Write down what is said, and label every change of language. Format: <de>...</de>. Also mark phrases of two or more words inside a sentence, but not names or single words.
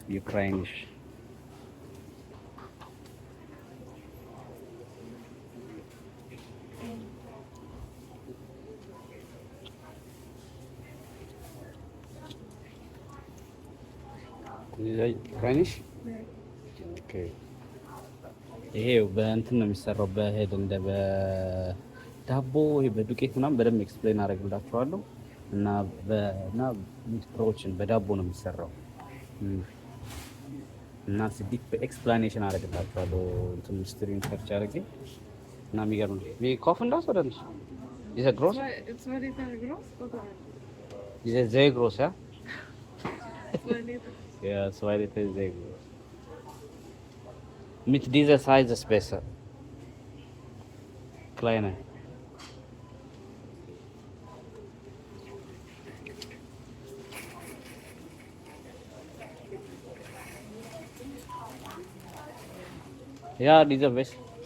<de>Ukrainisch. Dieser Ukrainisch?</de> <am>Okay. ይሄ በእንትን ነው የሚሰራው በሄድ እንደ በዳቦ ይሄ በዱቄት ምናምን በደንብ ኤክስፕሌን አደርግላችኋለሁ እና ሚትሮችን በዳቦ ነው የሚሰራው እና</am> <en>deep explanation</en> <am>አደርግላችኋለሁ እንትን ስትሪም ሰርች አድርጌ እና የሚገርም ነው።</am> <de>wie kaufen das oder nicht? Dieser groß? 2 Liter groß oder? Dieser sehr groß, ja? 2 Liter. Ja, 2 Liter ist sehr groß. Mit dieser Size ist besser. Kleiner. Ja, dieser besser.</de>